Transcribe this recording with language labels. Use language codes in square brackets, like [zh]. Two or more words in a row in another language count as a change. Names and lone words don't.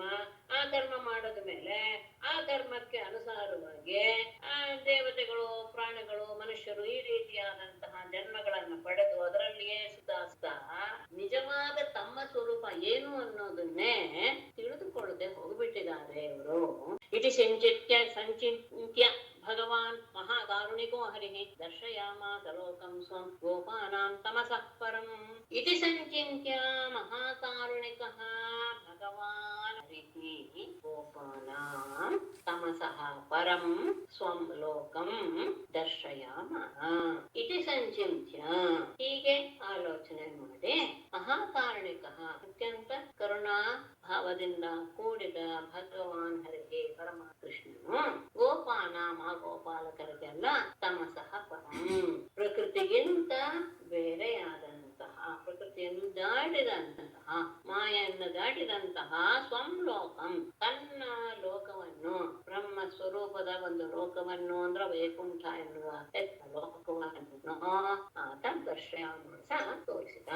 [kn] ಆ ಕರ್ಮ ಮಾಡೋದ ಮೇಲೆ ಆ ಕರ್ಮಕ್ಕೆ ಅನುಸಾರವಾಗಿ ದೇವತೆಗಳು, ಪ್ರಾಣಿಗಳು, ಮನುಷ್ಯರು ಈ ರೀತಿಯಾದಂತಹ ಜನ್ಮಗಳನ್ನು ಪಡೆದು ಅದರಲ್ಲಿಯೇ ಸುಧಾರಿಸ್ತಾ ನಿಜವಾದ ತಮ್ಮ ಸ್ವರೂಪ ಏನು ಅನ್ನೋದನ್ನೇ ತಿಳಿದುಕೊಳ್ಳದೆ ಹೋಗ್ಬಿಟ್ಟಿದ್ದಾರೆ ಇವರು. [sa] ಇತಿ ಸಂಚಿತ್ಯ ಭಗವಾನ್ ಮಹಾಕಾರುಣಿಕೋ ಹರಿಃ ದರ್ಶಯಾಮಾಸ ಲೋಕಂ ಸ್ವಂ ಗೋಪಾನಾಂ ತಮಸಃ ಪರಂ. ಇತಿ ಸಂಚಿತ್ಯ ಮಹಾಕಾರುಣಿಕಃ ಭಗವಾನ್ ಹರಿಃ ಗೋಪಾನಾಂ ತಮಸಃ ಪರಂ ಸ್ವಂ ಲೋಕಂ ದರ್ಶಯಾಮಃ ಇತಿ ಸಂಚಿತ್ಯ. [kn] ಹೀಗೆ ಆಲೋಚನೆ ಮಾಡಿ ಮಹಾಕಾರುಣಿಕಃ ಅತ್ಯಂತ ಕರುಣಾ ಭಾವದಿಂದ ಕೂಡಿದ ಭಗವಾನ್ ಹರಿಗೆ ಪರಮ ಕೃಷ್ಣನು ಗೋಪಾನಾಮ ಗೋಪಾಲಕರಿಗೆಲ್ಲ [sa] ತಮಸಃ ಪರಂ [kn] ಪ್ರಕೃತಿಗಿಂತ ಬೇರೆಯಾದಂತಹ, ಪ್ರಕೃತಿಯನ್ನು ದಾಟಿದಂತಹ, ಮಾಯನ್ನು ದಾಟಿದಂತಹ [sa] ಸ್ವಂ ಲೋಕಂ [kn] ತನ್ನ ಲೋಕವನ್ನು, ಬ್ರಹ್ಮ ಸ್ವರೂಪದ ಒಂದು ಲೋಕವನ್ನು ಅಂದ್ರೆ ವೈಕುಂಠ ಎನ್ನುವ ಲೋಕವನ್ನು ಆತ ದರ್ಶಯಾಮಾಸ ತೋರಿಸಿದ.